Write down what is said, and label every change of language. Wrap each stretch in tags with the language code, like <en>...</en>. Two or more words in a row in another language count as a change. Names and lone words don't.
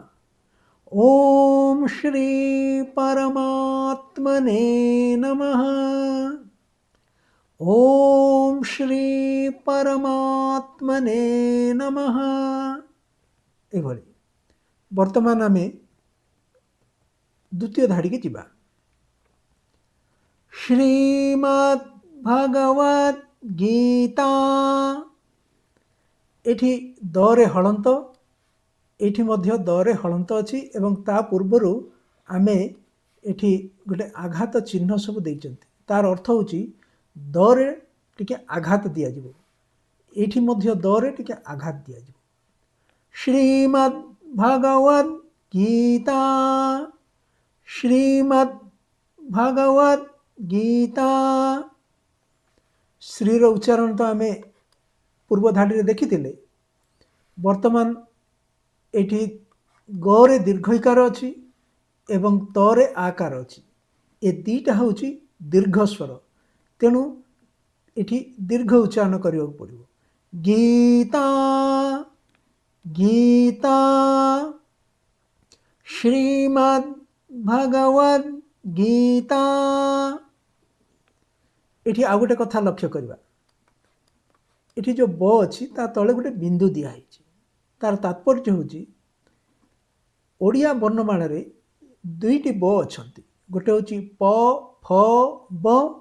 <sa>ଓಂ ଶ୍ରୀ ପରମାତ୍ମନେ ନମଃ। ଓಂ ଶ୍ରୀ ପରମାତ୍ମନେ ନମଃ।</sa> <or>ଏଭଳି। ବର୍ତ୍ତମାନ ଆମେ ଦ୍ୱିତୀୟ ଧାଡ଼ି କୁ ଯିବା ଶ୍ରୀମଦ୍ ଭଗବଦ ଗୀତା ଏଠି ଦରେ ହଳନ୍ତ ଏଠି ମଧ୍ୟ ଦରେ ହଳନ୍ତ ଅଛି ଏବଂ ତା ପୂର୍ବରୁ ଆମେ ଏଠି ଗୋଟେ ଆଘାତ ଚିହ୍ନ ସବୁ ଦେଇଛନ୍ତି ତାର ଅର୍ଥ ହେଉଛି ଦରେ ଟିକେ ଆଘାତ ଦିଆ ଯିବ ଏଠି ମଧ୍ୟ ଦରେ ଟିକେ ଆଘାତ ଦିଆ ଯିବ ଶ୍ରୀମଦ୍ ଭଗବଦ ଗୀତା ଶ୍ରୀମଦ୍ ଭଗବଦ ଗୀତା ଶ୍ରୀର ଉଚ୍ଚାରଣ ତ ଆମେ ପୂର୍ବ ଧାଡ଼ି ରେ ଦେଖିଥିଲେ ବର୍ତ୍ତମାନ ଏଠି ଗରେ ଦୀର୍ଘଈକାର ଅଛି ଏବଂ ତରେ ଆକାର ଅଛି ଏ ଦୁଇଟା ହେଉଛି ଦୀର୍ଘ ସ୍ୱର ତେଣୁ ଏଠି ଦୀର୍ଘ ଉଚ୍ଚାରଣ କରିବା ପଡ଼ିବ ଗୀତା ଗୀତା ଶ୍ରୀମଦ୍ ଭଗବଦ ଗୀତା ଏଠି ଆଉ ଗୋଟେ କଥା ଲକ୍ଷ୍ୟ କରିବା ଏଠି ଯେଉଁ ବ ଅଛି ତା ତଳେ ଗୋଟେ ବିନ୍ଦୁ ଦିଆ ହୋଇଛି ତାର ତାତ୍ପର୍ଯ୍ୟ ହେଉଛି ଓଡ଼ିଆ ବର୍ଣ୍ଣମାଳା ରେ ଦୁଇଟି ବ ଅଛନ୍ତି ଗୋଟେ ହେଉଛି ପ ଫ ବ</or>